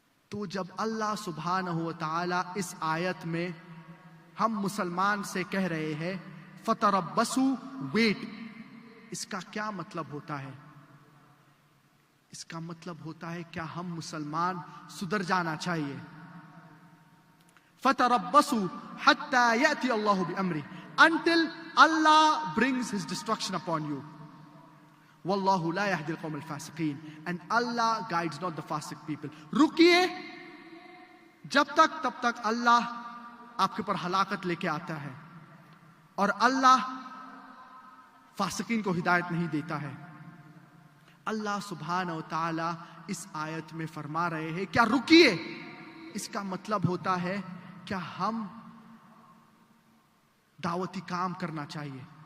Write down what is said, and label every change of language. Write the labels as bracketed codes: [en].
[ur] تو جب اللہ سبحانہ و تعالی اس آیت میں ہم مسلمان سے کہہ رہے ہیں فتربصوا, ویٹ, اس کا کیا مطلب ہوتا ہے؟ اس کا مطلب ہوتا ہے کیا ہم مسلمان سدھر جانا چاہیے. [ar] فتربصوا حتى يأتي الله بأمره, [en] until Allah brings his destruction upon you. [ar] واللہ لا يهدي القوم الفاسقین, [en] and Allah guides not the fasiq people. [ur] رکیے جب تک تب تک اللہ آپ کے پر ہلاکت لے کے آتا ہے, اور اللہ فاسقین کو ہدایت نہیں دیتا ہے. اللہ سبحانہ و تعالی اس آیت میں فرما رہے ہیں کیا رکیے, اس کا مطلب ہوتا ہے کیا ہم دعوتی کام کرنا چاہیے.